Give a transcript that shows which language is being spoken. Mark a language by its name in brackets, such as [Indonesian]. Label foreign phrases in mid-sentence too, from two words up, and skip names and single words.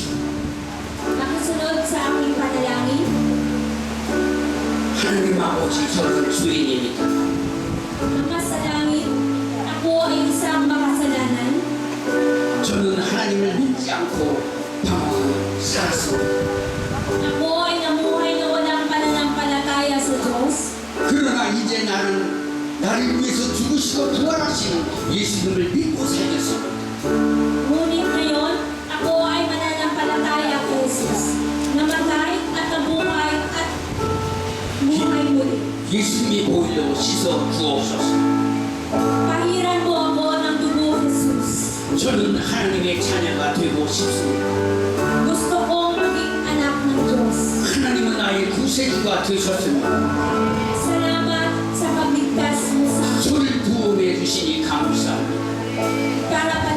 [Filipino] Makisunod sa aking panalangin. [Korean] 하나님 아버지 저는 죄인입니다. [Filipino] Ama sa langit, ako ay isang makasalanan. [Korean] 저는 하나님을 믿지 않고 방황하며 살았습니다. [Filipino] Ako ay namuhay na walang pananampalataya sa Diyos. [Korean] 그러나 이제 나를 위해서 죽으시고 부활하시는 예수님을 믿고 살겠습니다. [Filipino] Ngunit ngayon, ako ay mananampalataya kay Jesus. Namatay at nabuhay at buhay muli. [Korean] 예수님이 보일러 씻어 주옵소서. [Filipino] Pahiran mo ako ng dugo, Jesus. [Korean] 저는 하나님의 자녀가 되고 싶습니다. [Filipino] Gusto kong maging anak ng Diyos. [Korean] 하나님은 나의 구세주가 되셨습니다. [Filipino] Salamat sa pagligtas mo sa akin. [Korean] 저를 구원해 주시니 감사합니다. [Filipino] Para